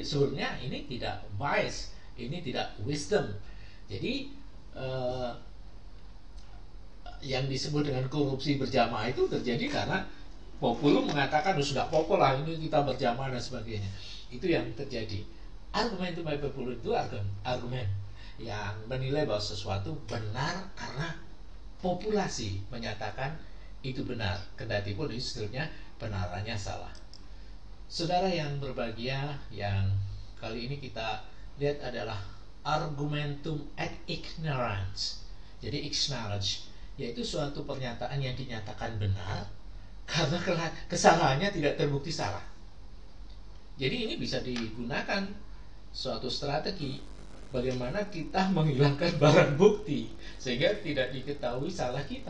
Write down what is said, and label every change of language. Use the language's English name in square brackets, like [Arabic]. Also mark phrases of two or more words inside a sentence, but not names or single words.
[Indonesian] Sebenarnya ini tidak wise, ini tidak wisdom. Jadi yang disebut dengan korupsi berjamaah itu terjadi karena populum mengatakan sudah popul lah, ini kita berjamaah dan sebagainya. Itu yang terjadi. [Latin] Argumentum ad populum [Indonesian] itu argumen yang menilai bahwa sesuatu benar karena populasi menyatakan itu benar, kendati pun itu sebetulnya penalarannya salah. Saudara yang berbahagia, yang kali ini kita lihat adalah [Latin] argumentum ad ignorance. [Indonesian] Jadi ignorance yaitu suatu pernyataan yang dinyatakan benar karena kesalahannya tidak terbukti salah. Jadi ini bisa digunakan suatu strategi bagaimana kita menghilangkan barang bukti sehingga tidak diketahui salah kita.